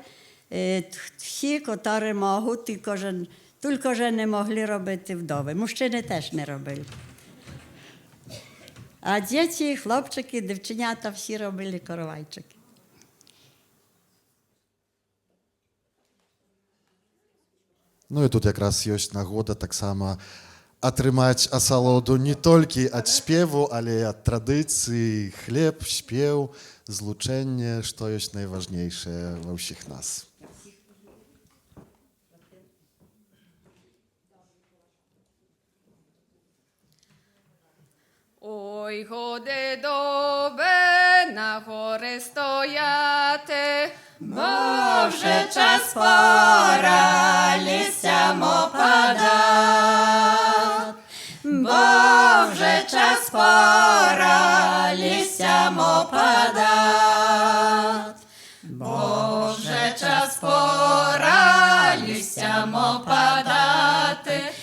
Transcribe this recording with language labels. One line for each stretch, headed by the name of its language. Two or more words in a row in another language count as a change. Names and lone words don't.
Ukrainian: Всі, які можуть, тільки вже не могли робити вдови. Мужчини теж не робили. А діти, хлопчики, дівченята всі робили коровайчики.
Belarusian: Ну і тут якраз ёсць нагода таксама атрымаць асалоду не толькі ад спеву, але і ад традыцыі, хлеб, спеў, злучэнне, што ёсць найважнейшае ва ўсіх нас.
Ukrainian: Ой, годи добе на гори стояти, Бо вже час пора листям опадать, бо вже час пора листям опадать, бо вже час пора листям опадати,